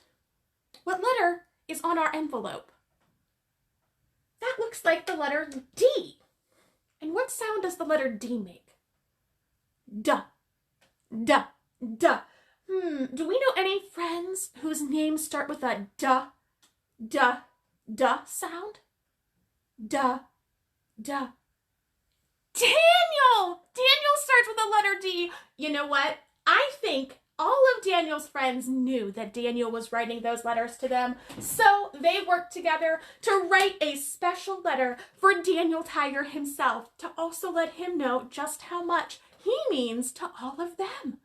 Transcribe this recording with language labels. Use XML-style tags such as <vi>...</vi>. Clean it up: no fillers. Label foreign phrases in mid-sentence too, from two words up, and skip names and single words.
<en>What letter is on our envelope? That looks like the letter D. And what sound does the letter D make? Duh, duh, duh. Do we know any friends whose names start with a duh, duh, duh sound? Duh, duh. Daniel! Daniel starts with the letter D. You know what? I think all of Daniel's friends knew that Daniel was writing those letters to them, so they worked together to write a special letter for Daniel Tiger himself to also let him know just how much he means to all of them.</en>